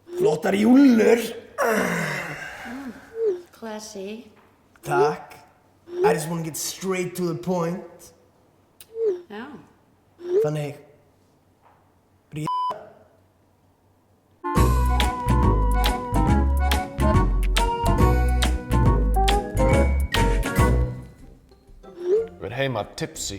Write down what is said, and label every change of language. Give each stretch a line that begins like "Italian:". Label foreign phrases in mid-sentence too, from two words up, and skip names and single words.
Icelandic: Flottar júllur.
English: Classy.
Icelandic: Takk.
English: I just want to get straight to the point.
Icelandic: Já. Þannig. Við heima tipsy.